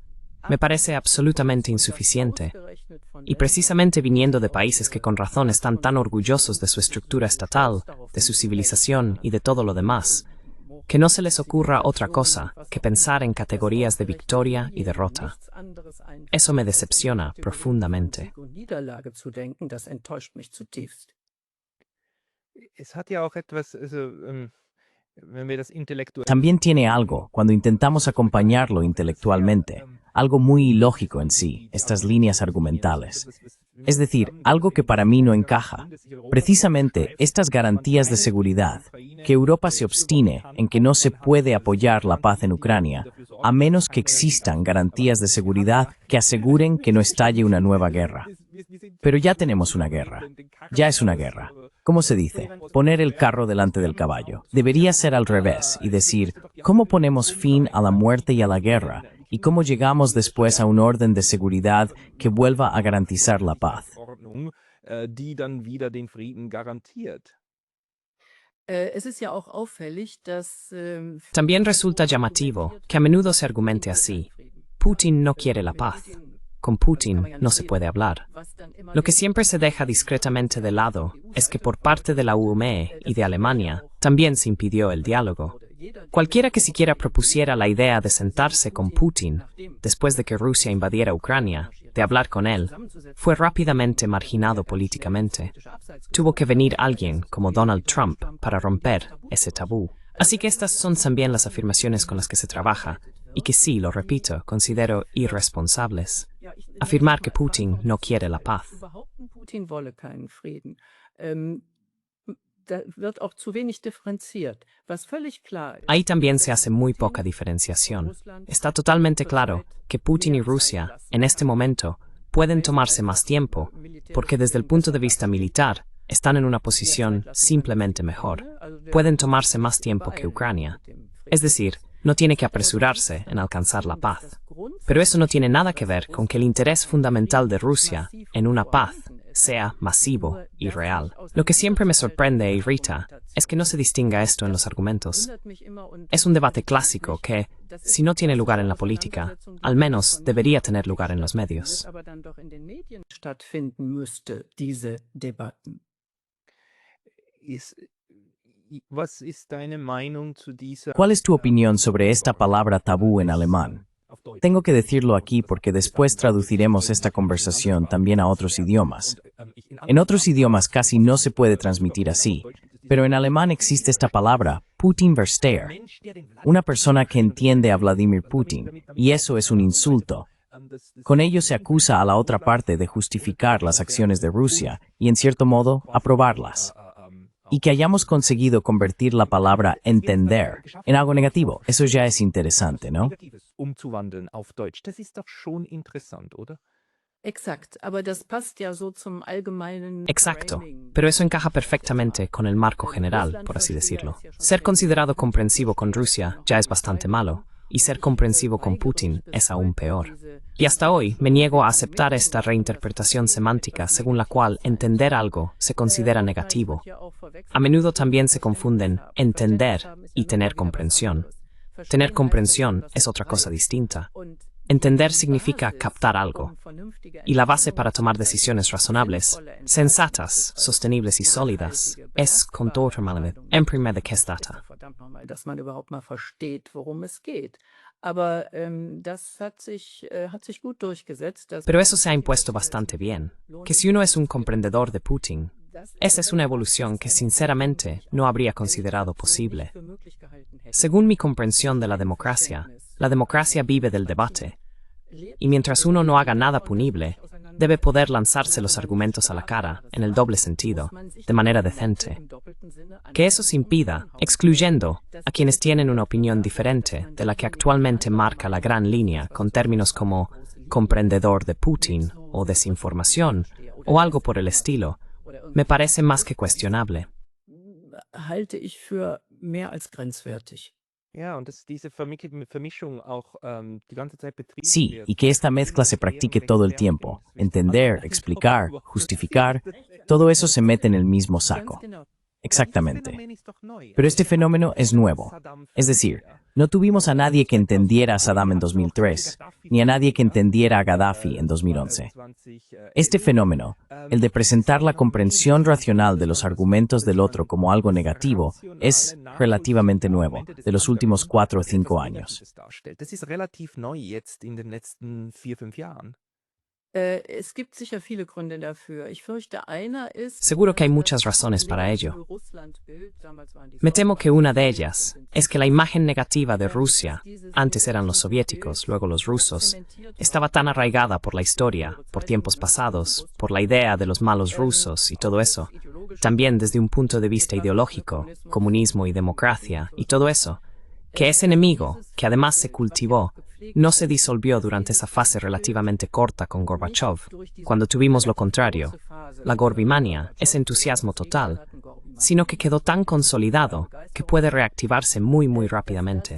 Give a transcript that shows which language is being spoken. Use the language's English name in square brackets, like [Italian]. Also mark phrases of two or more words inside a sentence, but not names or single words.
[Spanish] Me parece absolutamente insuficiente, y precisamente viniendo de países que con razón están tan orgullosos de su estructura estatal, de su civilización y de todo lo demás, que no se les ocurra otra cosa que pensar en categorías de victoria y derrota. Eso me decepciona profundamente. [German] Niederlage zu denken, das enttäuscht mich zutiefst. Es hat ja auch etwas, also, wenn wir das intellektuell. [Spanish] También tiene algo cuando intentamos acompañarlo intelectualmente, algo muy ilógico en sí, estas líneas argumentales. Es decir, algo que para mí no encaja. Precisamente estas garantías de seguridad, que Europa se obstine en que no se puede apoyar la paz en Ucrania, a menos que existan garantías de seguridad que aseguren que no estalle una nueva guerra. Pero ya tenemos una guerra. Ya es una guerra. ¿Cómo se dice? Poner el carro delante del caballo. Debería ser al revés y decir, ¿cómo ponemos fin a la muerte y a la guerra? ¿Y cómo llegamos después a un orden de seguridad que vuelva a garantizar la paz? [German] Ordnung, die dann wieder den Frieden garantiert. Es ist ja auch auffällig, dass [Spanish] También resulta llamativo que a menudo se argumente así. Putin no quiere la paz. Con Putin no se puede hablar. Lo que siempre se deja discretamente de lado es que por parte de la UME y de Alemania también se impidió el diálogo. Cualquiera que siquiera propusiera la idea de sentarse con Putin después de que Rusia invadiera Ucrania, de hablar con él, fue rápidamente marginado políticamente. Tuvo que venir alguien como Donald Trump para romper ese tabú. Así que estas son también las afirmaciones con las que se trabaja, y que sí, lo repito, considero irresponsables. Afirmar que Putin no quiere la paz. [German] Putin wolle keinen Frieden. Da wird auch zu wenig differenziert, was völlig klar ist. [Spanish] Ahí también se hace muy poca diferenciación. Está totalmente claro que Putin y Rusia, en este momento, pueden tomarse más tiempo, porque desde el punto de vista militar, están en una posición simplemente mejor. Pueden tomarse más tiempo que Ucrania. Es decir, no tiene que apresurarse en alcanzar la paz. Pero eso no tiene nada que ver con que el interés fundamental de Rusia en una paz sea masivo y real. Lo que siempre me sorprende e irrita es que no se distinga esto en los argumentos. Es un debate clásico que, si no tiene lugar en la política, al menos debería tener lugar en los medios. [German] Stattfinden müsste, diese Debatten. Was ist deine Meinung zu dieser [Spanish] ¿Cuál es tu opinión sobre esta palabra tabú en alemán? Tengo que decirlo aquí porque después traduciremos esta conversación también a otros idiomas. En otros idiomas casi no se puede transmitir así, pero en alemán existe esta palabra, Putin-Versteher, una persona que entiende a Vladimir Putin, y eso es un insulto. Con ello se acusa a la otra parte de justificar las acciones de Rusia y, en cierto modo, aprobarlas. Y que hayamos conseguido convertir la palabra entender en algo negativo, eso ya es interesante, ¿no? [German] umzuwandeln auf Deutsch? Das ist doch schon interessant, oder? Exakt, aber das passt ja so zum allgemeinen [Spanish] Exacto, [German] Framing. [Spanish] pero eso encaja perfectamente con el marco general, por así decirlo. Ser considerado comprensivo con Rusia ya es bastante malo, y ser comprensivo con Putin es aún peor. Y hasta hoy me niego a aceptar esta reinterpretación semántica según la cual entender algo se considera negativo. A menudo también se confunden entender y tener comprensión. Tener comprensión es otra cosa distinta. Entender significa captar algo, y la base para tomar decisiones razonables, sensatas, sostenibles y sólidas, es contornarme en primer que data. [German] Verdammt nochmal, dass man überhaupt mal versteht, worum es geht. Aber das hat sich gut durchgesetzt. dass [Spanish] Pero [German] man [Spanish] eso se ha impuesto bastante bien, que si uno es un comprendedor de Putin, esa es una evolución que sinceramente no habría considerado posible. [German] für möglich gehalten hätte. [Spanish] Según mi comprensión de la democracia vive del debate, y mientras uno no haga nada punible, debe poder lanzarse los argumentos a la cara, en el doble sentido, de manera decente. Que eso se impida, excluyendo a quienes tienen una opinión diferente de la que actualmente marca la gran línea con términos como comprendedor de Putin o desinformación o algo por el estilo, me parece más que cuestionable. [German] Halte ich für mehr als grenzwertig. Ja, und dass diese Vermischung auch die ganze Zeit betrieben [Spanish] Sí, [German] wird. [Spanish] y que esta mezcla se practique todo el tiempo. Entender, explicar, justificar, todo eso se mete en el mismo saco. Exactamente. Pero este fenómeno es nuevo. Es decir, no tuvimos a nadie que entendiera a Saddam en 2003, ni a nadie que entendiera a Gaddafi en 2011. Este fenómeno, el de presentar la comprensión racional de los argumentos del otro como algo negativo, es relativamente nuevo, de los últimos 4 o 5 años. [German] Das ist relativ neu jetzt in den letzten 4-5 Jahren. Es gibt sicher viele Gründe dafür. Ich fürchte, einer ist, [Spanish] Seguro que hay [German] dass [Spanish] muchas [German] das [Spanish] razones para ello. [German] negative Russlandbild, damals waren die [Spanish] Me temo que una de ellas [German] Sowjetunion, [Spanish] es que la imagen negativa de Rusia, antes eran los soviéticos, luego los rusos, estaba tan arraigada por la historia, por tiempos pasados, por la idea de los malos rusos y todo eso, también desde un punto de vista ideológico, comunismo y democracia y todo eso, que ese enemigo, que además se cultivó, no se disolvió durante esa fase relativamente corta con Gorbachev, cuando tuvimos lo contrario, la Gorbimania, ese entusiasmo total, sino que quedó tan consolidado que puede reactivarse muy rápidamente.